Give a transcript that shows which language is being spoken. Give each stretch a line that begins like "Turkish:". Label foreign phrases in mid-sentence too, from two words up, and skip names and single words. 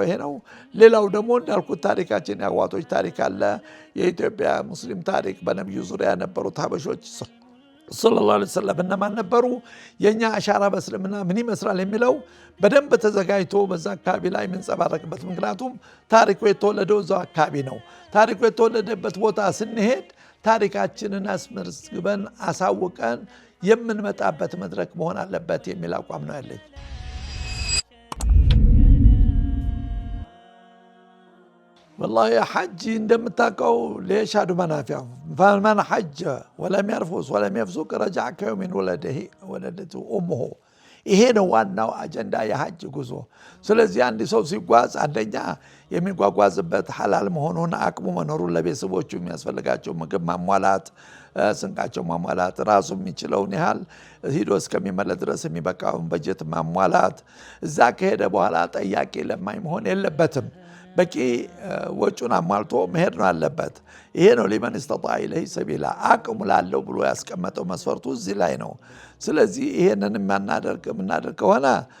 Amharic: ይሄ ነው። ሌላው ደግሞ እንዳልኩት ታሪካችን የአዋቶች ታሪክ አለ። የኢትዮጵያ ሙስሊም ታሪክ በነቢዩ ዙሪያ የነበሩት ሀበሾች
Arabic: صلى الله عليه وسلم
Amharic: እነማን ነበሩ፣ የኛ አሻራ በእስልምና ምን ይመስላል የሚለው በደንብ ተዘጋጅቶ በዛ አካባቢ ላይ የምንጸባረቅበት። ምክንያቱም ታሪኩ የተወለደው እዛው አካባቢ ነው። ታሪኩ የተወለደበት ቦታ ስንሄድ ታሪካችንን አስመዝግበን አሳውቀን የምንመጣበት መድረክ መሆን አለበት የሚል አቋም ነው ያለኝ።
Arabic: والله حج
Amharic: እንደምታውቀው ለሻዱ መናፊያ
Arabic: فمن حج ولم يرفث ولم يفسق رجع كيوم ولدته أمه።
Amharic: ይሄ ነው ዋናው አጀንዳ የሐጅ ጉዞ። ስለዚህ አንድ ሰው ሲጓዝ አንደኛ የሚጓጓዝበት ሐላል መሆኑን አቅሙ መኖሩን ለቤተሰቦቹ የሚያስፈልጋቸው ምግብ ማሟላት፣ ስንቃቸው ማሟላት፣ ራሱ የሚችለውን ያህል ሂዶ እስከሚመለስ ድረስ የሚበቃውን በጀት ማሟላት። እዛ ከሄደ በኋላ ጠያቂ ለማኝ መሆን የለበትም። በቂ ወጪውን አሟልቶ መሄድ ነው አለበት። ይሄ ነው
Arabic: لمن استطاع إليه سبيلا
Amharic: አቅሙ ላለው ብሎ ያስቀመጠው መስፈርቱ እዚህ ላይ ነው። ስለዚህ ይሄንን የምናደርግ ከሆነ